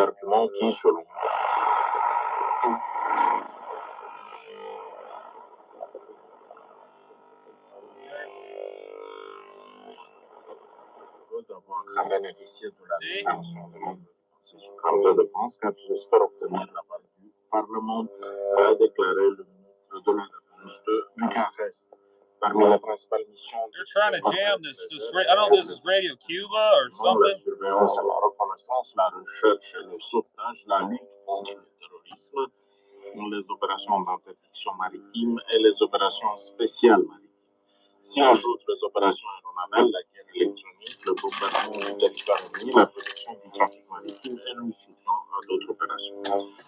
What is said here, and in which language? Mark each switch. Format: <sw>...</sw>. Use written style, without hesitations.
<fr>arguments qui, selon d'avoir bénéficié de la déclaration de l'Union de défense, car j'espère obtenir la part du Parlement, a déclaré le ministre de la Défense de Bucarest. Parmi les principales missions.</fr> <en>They're trying to jam this. I don't know if this is Radio Cuba or something.</en> <fr>La surveillance et la reconnaissance, la recherche et le sauvetage, la lutte contre le terrorisme, les opérations d'interdiction maritime et les opérations spéciales maritimes. S'y ajoutent les opérations aéronavales, la guerre électronique, le bombardement du territoire ennemi, la protection du trafic maritime et le soutien à d'autres opérations.</fr>